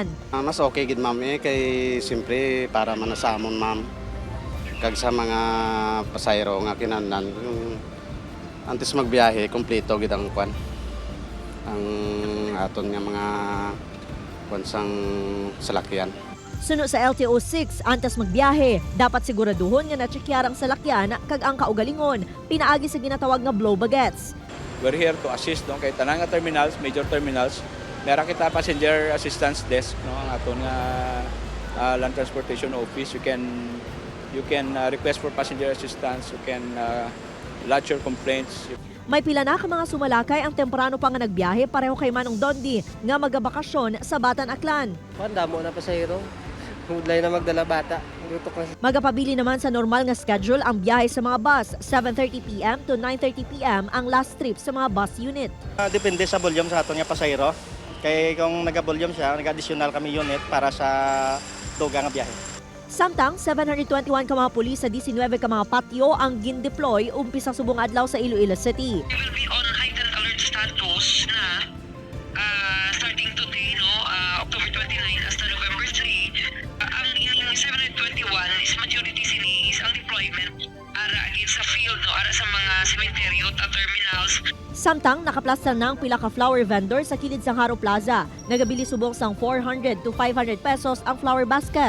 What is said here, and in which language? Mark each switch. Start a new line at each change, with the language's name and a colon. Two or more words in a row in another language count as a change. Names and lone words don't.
Hiligaynon: Mas okay gid ma'am kay simpre para manasamon ma'am kag sa mga pasayro nga kinahanglan antes magbiyahe kompleto gid ang kwan ang aton nga mga kwan sang salakyan. Suno sa LTO6, antes magbiyahe, dapat siguraduhon nga na-checkyaran ang salakyan kag ang kaugalingon, pinaagi sa ginatawag nga blow baguettes.
English: We're here to assist
Hiligaynon: no kay tanang nga
English: terminals, major terminals.
Hiligaynon: Meron kita
English: passenger assistance desk
Hiligaynon: no ang aton nga land transportation office.
English: You can request for passenger assistance, you can lodge your complaints.
Hiligaynon: May pila na ka mga sumalakay ang temprano pa nga nagbiyahe pareho kay Manong Dondi nga magabakasyon sa Batan Aklan. Damo na pasahero. Hudlay na magdala bata. Magapabili naman sa normal nga schedule ang biyahe sa mga bus. 7:30 p.m. to 9:30 p.m. ang last trip sa mga bus unit. Depende sa volume sa aton nga pasahero. Kay kung naga-volume siya, nag-additional kami unit para sa duga nga biyahe. Samtang 721 ka mga pulis sa 19 ka mga patio ang gin-deploy umpisa subong adlaw sa Iloilo City.
English: We will be on heightened alert status na starting today, no, October 29 hasta November 3.
Hiligaynon: Ang ining 721 is majority sini is ang deployment ara agad sa field, no, ara sa mga cemetery at terminals. Samtang nakaplastar na ang pila ka flower vendor sa kilid sa Haro Plaza. Nagabili subong sang 400 to 500 pesos ang
English: flower basket.